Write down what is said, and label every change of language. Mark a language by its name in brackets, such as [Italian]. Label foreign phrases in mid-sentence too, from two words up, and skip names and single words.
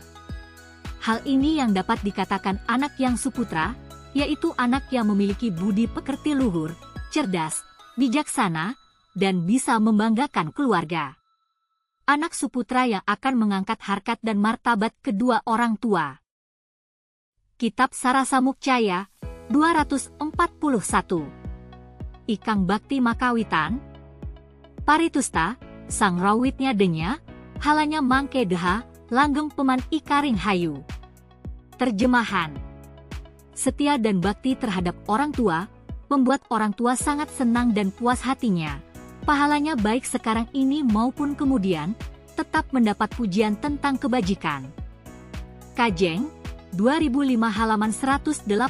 [Indonesian] Hal ini yang dapat dikatakan anak yang suputra, yaitu anak yang memiliki budi pekerti luhur, cerdas, bijaksana, dan bisa membanggakan keluarga. Anak suputra yang akan mengangkat harkat dan martabat kedua orang tua. Kitab Sarasamukcaya 241. [Kawi] Ikang Bakti Makawitan Paritusta, Sang Rawitnya Denya, Halanya Mangke Deha, Langgeng Peman Ikaring Hayu. [Indonesian] Terjemahan. Setia dan bakti terhadap orang tua, membuat orang tua sangat senang dan puas hatinya. Pahalanya baik sekarang ini maupun kemudian, tetap mendapat pujian tentang kebajikan. Kajeng 2005 halaman 183.